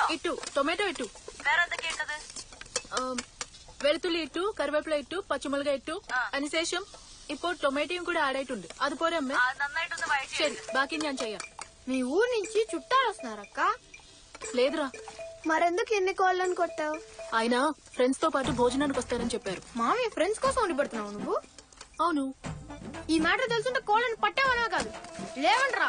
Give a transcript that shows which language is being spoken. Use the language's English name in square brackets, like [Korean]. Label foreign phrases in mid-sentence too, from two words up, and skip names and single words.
[Malayalam] ഇട്ടു, ടൊമാറ്റോ ഇട്ടു. വേറെ എന്തൊക്കെയാ ഇട്ടത്? വെളുത്തുള്ളി ഇട്ടു, കറിവേപ്പില ഇട്ടു, പച്ചമുളക് ഇട്ടു. അതിനുശേഷം ഇപ്പോൾ ടൊമാറ്റോയും കൂടെ ആഡ് ആയിട്ടുണ്ട്. അതുപോലെ അമ്മ നന്നായിട്ടൊന്ന് [Telugu] சரி బాకీ నేను చెయ్య. మీ ఊరు నుంచి చుట్టాలు వస్తున్నారక్క. లేదురా, మరెందుకు ఎన్ని కోళ్ళని కొట్టావు? ఆయన ఫ్రెండ్స్ తో పాటు భోజనానికి వస్తారని చెప్పారు. మామి ఫ్రెండ్స్ కోసం వండి పెడుతున్నావు నువ్వు? అవును. ఈ మ్యాటర్ తెలుసుంటే కోళ్ళని పట్టేవనా కాదు, లేవంట్రా.